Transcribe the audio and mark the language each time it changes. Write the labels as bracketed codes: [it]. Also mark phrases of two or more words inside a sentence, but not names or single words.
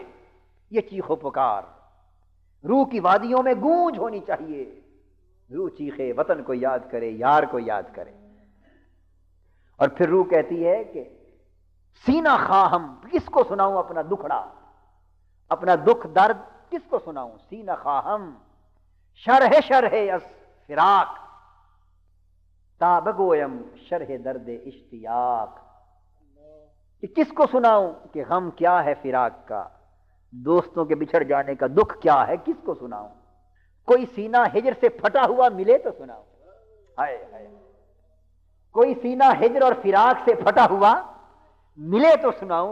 [ur] یہ چیخ و پکار روح کی وادیوں میں گونج ہونی چاہیے. روح چیخے، وطن کو یاد کرے، یار کو یاد کرے. اور پھر روح کہتی ہے کہ [fa] سینہ خواہم، [ur] کس کو سناؤں اپنا دکھڑا، اپنا دکھ درد کس کو سناؤں. [fa] سینہ خواہم شرح از فراق، تا بگویم شرح درد اشتیاق. [ur] کہ کس کو سناؤں کہ غم کیا ہے فراق کا، دوستوں کے بچھڑ جانے کا دکھ کیا ہے، کس کو سناؤں. کوئی سینہ ہجر سے پھٹا ہوا ملے تو سناؤں. ہائے ہائے، کوئی سینہ ہجر اور فراق سے پھٹا ہوا ملے تو سناؤں.